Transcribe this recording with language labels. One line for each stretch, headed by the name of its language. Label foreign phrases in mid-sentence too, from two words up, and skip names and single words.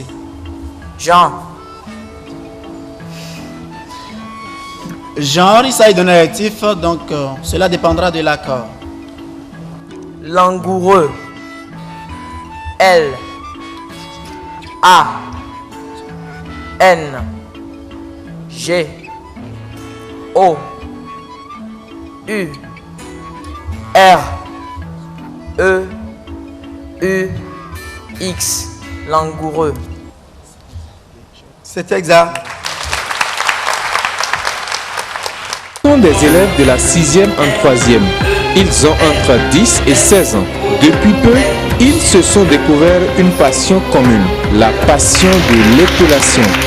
French: Jean. Genre, il s'agit d'un adjectif, donc cela dépendra de l'accord. Langoureux. L. A. N. G. O. U. R. E. U. X. Langoureux. C'est exact. Ce sont des élèves de la 6e en 3e. Ils ont entre 10 et 16 ans. Depuis peu, ils se sont découverts une passion commune, la passion de l'épilation.